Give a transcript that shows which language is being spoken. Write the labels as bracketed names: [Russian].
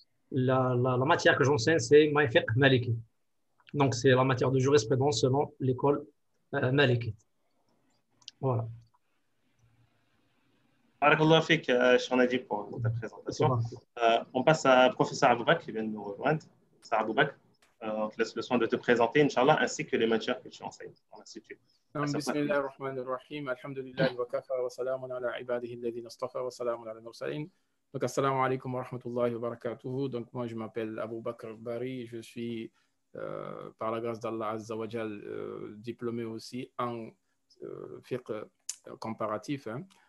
[French] La matière que j'enseigne, c'est Maïfiq Maliki. Donc, c'est la matière de jurisprudence selon l'école Maliki. Voilà. [Arabic] Barakallahu fik, [French] Cheikh Najib, pour ta présentation. On passe à professeur Aboubak qui vient de nous rejoindre. Professeur Aboubak, on te laisse le soin de te présenter, Inch'Allah, ainsi que les matières que tu enseignes dans l'Institut. [Arabic] بسم الله الرحمن الرحيم الحمد لله وكفى وسلام على عباده الذين اصطفى وسلام على المرسلين. Donc assalamu alaikum wa rahmatullahi wa barakatuh. [French] Donc moi je m'appelle Abou Bakr Bari, je suis par la grâce d'Allah Azza wa Jal diplômé aussi en fiqh comparatif, hein.